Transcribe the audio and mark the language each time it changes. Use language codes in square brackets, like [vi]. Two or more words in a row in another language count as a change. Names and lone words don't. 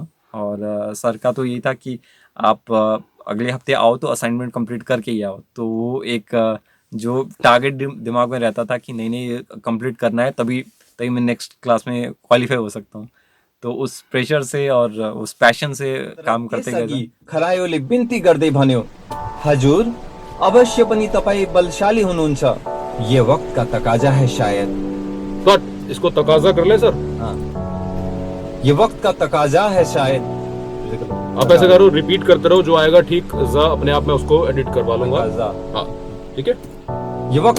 [hi] और सर का तो यही था कि आप अगले हफ्ते आओ तो [en] assignment complete [hi] करके ही आओ। तो वो एक जो टारगेट दिमाग में रहता था कि नहीं कंप्लीट करना है, तभी मैं [en] next class [hi] में क्वालिफाई हो सकता हूँ। तो उस प्रेशर से और उस पैशन से काम करते गए। [ne] खरायोले बिन्ती गर्दै भन्यो, हजुर अवश्य पनि तपाईँ बलशाली हुनुहुन्छ, [hi] ये वक्त का तकाजा है शायद। कट, इसको तकाजा कर ले सर। हाँ, ये वक्त का तकाजा है शायद। आप ऐसे करो, रिपीट करते रहो, जो आएगा ठीक जा अपने आप में उसको एडिट करवा लूंगा। हाँ, ठीक है। ये वक्त